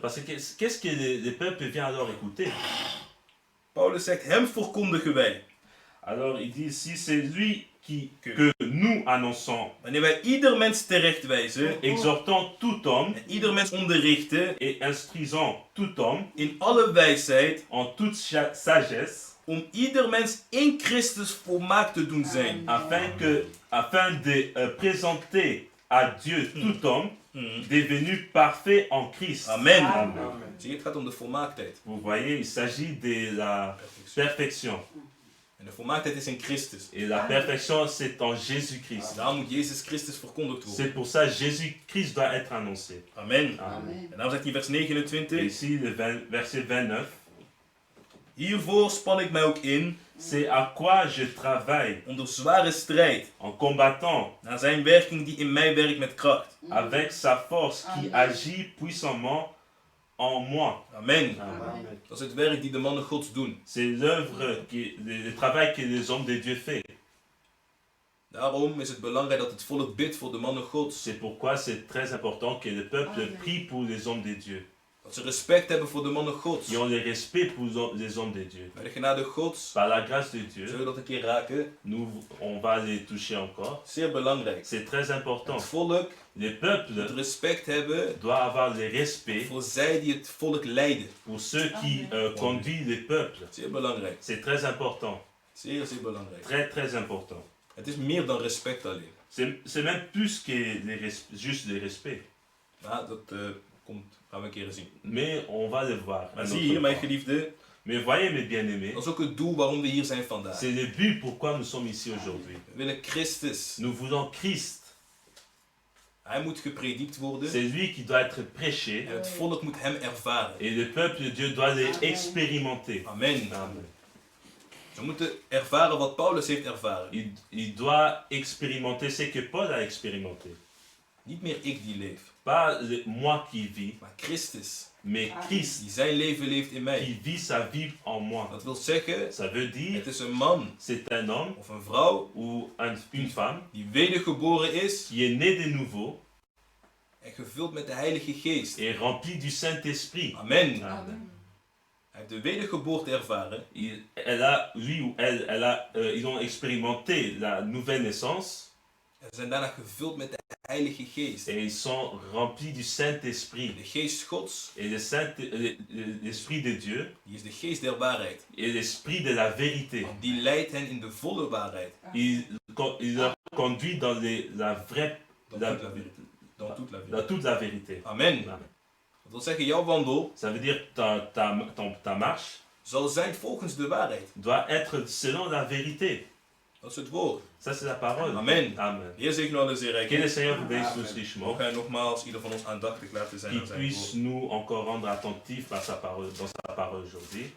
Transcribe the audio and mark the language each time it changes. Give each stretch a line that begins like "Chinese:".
French: Parce que qu'est-ce que le peuple vient alors écouter?
Dutch: Paulus zegt, hem verkondigen wij.
French: Alors il dit ici, c'est lui que nous annonçons,
Dutch: Wanneer wij ieder mens terechtwijzen
French: exhortant tout homme
Dutch: en ieder mens onderrichten
French: et instruisant tout homme
Dutch: in alle wijsheid,
French: en toute sagesse,
Dutch: om ieder mens in Christus volmaakt te doen zijn.
French: afin de présenter à Dieu tout homme devenu parfait en Christ.
Dutch: Amen.
French: Amen.
Dutch: Zie je, het gaat om de volmaaktheid.
French: Vous voyez, il s'agit de la perfection.
Dutch: En de volmaaktheid is in Christus.
French: Et la perfection, c'est en Jésus-Christ.
Dutch: Daarom moet Jezus Christus verkondigd worden.
French: C'est pour ça que Jésus-Christ doit être annoncé.
Dutch: Amen.
French: Amen.
Dutch: En dan zegt hij vers
French: Et
Dutch: 29.
French: ici, verset 29.
Dutch: Hiervoor span ik mij ook in,
French: C'est à quoi je travaille
Dutch: onder zware strijd,
French: en combattant
Dutch: naar zijn werking die in mij werkt met kracht.
French: avec sa force qui agit puissamment en moi.
Dutch: Amen.
French: Amen.
Dutch: Dat is het werk die de mannen Gods doen.
French: C'est l'œuvre, le travail que les hommes de Dieu font.
Dutch: Daarom is het belangrijk dat het volk bidt voor de mannen Gods.
French: C'est pourquoi c'est très important que le peuple prie pour les hommes de Dieu.
Dutch: Dat ze respect hebben voor de mannen Gods.
French: Qui ont le respect pour les hommes de Dieu.
Dutch: Bij de genade Gods,
French: Par la grâce de Dieu,
Dutch: zullen we dat een keer raken.
French: on va les toucher encore.
Dutch: Zeer belangrijk.
French: C'est très important.
Dutch: Het volk
French: Le
Dutch: moet
French: peuple
Dutch: respect hebben
French: doit avoir le respect
Dutch: voor zij die het volk leiden.
French: pour ceux qui conduisent le peuple.
Dutch: Zeer belangrijk.
French: C'est très important.
Dutch: Zeer, zeer belangrijk.
French: Très, très important.
Dutch: Het is meer dan respect alleen.
French: C'est même plus que juste le respect.
Dutch: Maar dat gaan we een keer zien.
French: Mais on va le voir.
Dutch: Maar zie hier, mijn geliefde,
French: Mais voyez mes bien-aimés,
Dutch: dat is ook het doel waarom we hier zijn vandaag.
French: c'est le but pourquoi nous sommes ici aujourd'hui.
Dutch: We willen Christus.
French: Nous voulons Christ.
Dutch: Hij moet gepredikt worden.
French: C'est lui qui doit être prêché.
Dutch: En het volk moet hem ervaren.
French: Et le peuple de Dieu doit les expérimenter.
Dutch: Amen.
French: Amen.
Dutch: Ze moeten ervaren wat Paulus heeft ervaren.
French: Il doit expérimenter ce que Paul a expérimenté.
Dutch: Niet meer ik die leef,
French: Pas moi qui vis,
Dutch: maar Christus.
French: mais Christ
Dutch: Die zijn leven leeft in mij.
French: qui vit sa vie en moi.
Dutch: Dat wil zeggen,
French: Ça veut dire,
Dutch: het is een man
French: c'est un homme
Dutch: of een vrouw
French: ou une femme
Dutch: die wedergeboren is
French: qui est né de nouveau
Dutch: en gevuld met de Heilige Geest.
French: et rempli du Saint-Esprit.
Dutch: Amen.
French: Amen.
Dutch: Hij heeft de wedergeboorte ervaren
French: Lui ou elle, ils ont expérimenté la nouvelle naissance
Dutch: en zijn daarna gevuld met de Heilige Geest.
French: et ils sont remplis du Saint-Esprit.
Dutch: De Geest Gods,
French: Et l'Esprit de Dieu
Dutch: die is de Geest der waarheid.
French: et l'Esprit de la vérité.
Dutch: Want die leidt hen in de volle waarheid.
French: Il leur conduit dans la vraie, Dans toute la vérité. dans toute la vérité.
Dutch: Amen.
French: Amen.
Dutch: Dat wil zeggen, jouw wandel
French: Ça veut dire ta marche
Dutch: zal zijn volgens de waarheid.
French: doit être selon la vérité.
Dutch: Dat is het woord.
French: Ça, c'est la parole.
Dutch: Amen.
French: Amen.
Dutch: Heer zegen alle zeer rijk.
French: Que le Seigneur vous bénisse tous richement.
Dutch: Mogen hij nogmaals ieder van ons aandachtig laten zijn
French: Qu'il
Dutch: aan zijn
French: puisse
Dutch: woord.
French: nous encore rendre attentifs dans sa parole aujourd'hui.